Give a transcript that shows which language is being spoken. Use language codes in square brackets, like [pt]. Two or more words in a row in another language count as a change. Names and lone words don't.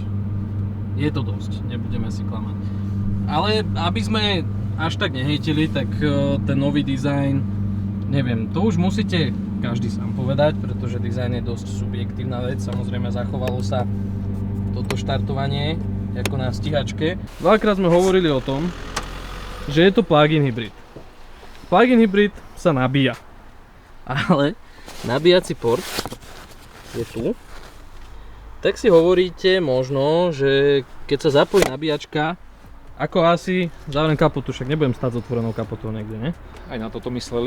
[sk] Je to dosť, nebudeme si klamať. Ale aby sme až tak nehejtili, tak ten nový dizajn, neviem, to už musíte každý sám povedať, pretože dizajn je dosť subjektívna vec. Samozrejme zachovalo sa toto štartovanie ako na stíhačke. Veľakrát sme hovorili o tom, že je to [en] plug-in hybrid. Plug-in hybrid [sk] sa nabíja. Ale nabíjací port je tu. Tak si hovoríte možno, že keď sa zapojí nabíjačka, ako asi zavriem kapotu, však nebudem stať s otvorenou kapotou niekde, ne? Aj na toto mysleli.